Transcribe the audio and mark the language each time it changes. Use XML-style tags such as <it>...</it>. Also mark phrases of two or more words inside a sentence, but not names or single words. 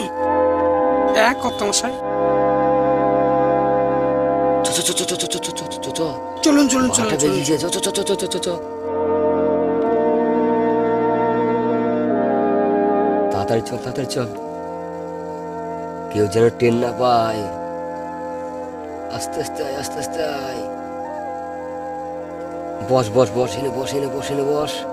<bn>এক কর্তামশাই, চ চ চ চ চ চ চ চ চ চ। চলুন চলুন চলুন বারোটা চলুন। বেজে গেছে, চ চ চ চ চ চ চ। তাড়াতাড়ি চল, তাড়াতাড়ি চল, কেউ যেন ট্রেন না পায়। আস্তে আস্তে আয়, আস্তে আস্তে আয়। বস বস বস, এনে বস, এনে বস, এনে বস।</bn>